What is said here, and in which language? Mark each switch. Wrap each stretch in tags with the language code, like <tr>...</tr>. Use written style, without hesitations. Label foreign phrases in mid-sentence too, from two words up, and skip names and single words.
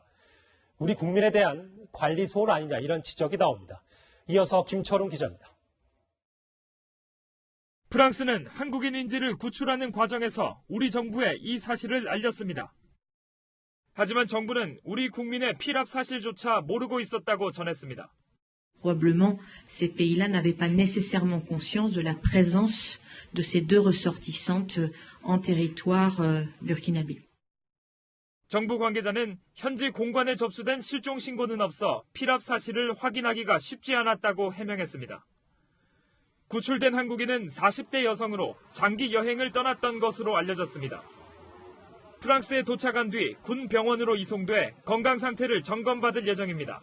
<ko>우리 국민에 대한 관리 소홀 아니냐 이런 지적이 나옵니다. 이어서 김철웅 기자입니다. 프랑스는 한국인 인질을 구출하는 과정에서 우리 정부에 이 사실을 알렸습니다. 하지만 정부는 우리 국민의 피랍 사실조차 모르고 있었다고 전했습니다.</ko> <fr>Probablement, ces pays-là n'avaient pas nécessairement conscience de la présence de ces 2 ressortissantes en territoire burkinabé.</fr> <ko>정부 관계자는 현지 공관에 접수된 실종 신고는 없어 피랍 사실을 확인하기가 쉽지 않았다고 해명했습니다. 구출된 한국인은 40대 여성으로 장기 여행을 떠났던 것으로 알려졌습니다. 프랑스에 도착한 뒤 군 병원으로 이송돼 건강 상태를 점검받을 예정입니다.</ko>